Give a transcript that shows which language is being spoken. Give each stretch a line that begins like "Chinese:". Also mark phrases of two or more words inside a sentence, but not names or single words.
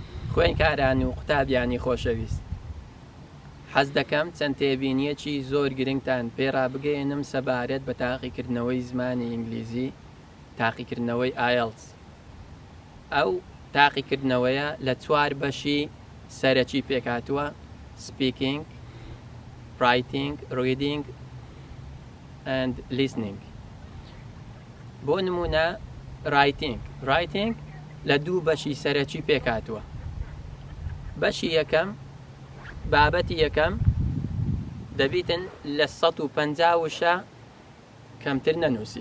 Central Kurdish: خوێنکاران و قوتابیانی خۆشەویست، حەز دەکەم چەند تێبینیەکی زۆر گرنگتان پێڕا بگەێنم سەبارەت بە تاقیکردنەوەی زمانی ئینگلیزی، تاقیکردنەوەی IELTS. ئەو تاقیکردنەوەیە لە 4 بەشی سەرەکی پێکاتووە:
English: speaking, writing, reading and listening.
Central Kurdish: بۆ نمونە writing لە 2 بەشی سەرەکی پێکاتووە. بەشی یەکەم، بابەتی یەکەم دەبیتن لە 150 کەمتر نەنووسی.